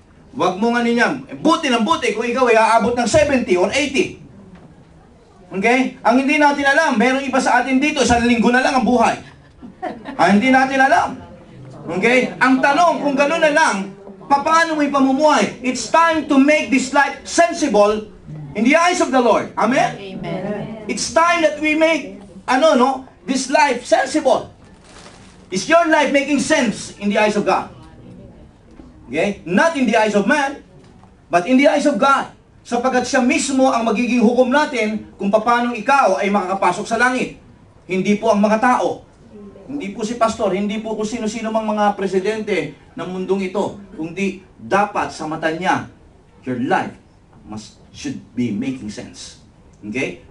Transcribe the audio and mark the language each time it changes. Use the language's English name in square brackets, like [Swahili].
[Filipino] Huwag mo nga niya, buti ng buti kung ikaw ay aabot ng 70 or 80. Okay? Ang hindi natin alam, mayroong iba sa atin dito, 1 linggo na lang ang buhay. Hindi natin alam. Okay? Ang tanong, kung gano'n na lang, paano mo ipamumuhay? [English] It's time to make this life sensible in the eyes of the Lord. Amen? Amen. It's time that we make, this life sensible. Is your life making sense in the eyes of God? Okay? Not in the eyes of man, but in the eyes of God. [Filipino] Sapagkat siya mismo ang magiging hukom natin kung paano ikaw ay makakapasok sa langit. Hindi po ang mga tao. Hindi po si pastor, hindi po kung sino-sino mang mga presidente ng mundong ito. Kundi dapat sa mata niya, [English] your life should be making sense. [Filipino] Okay?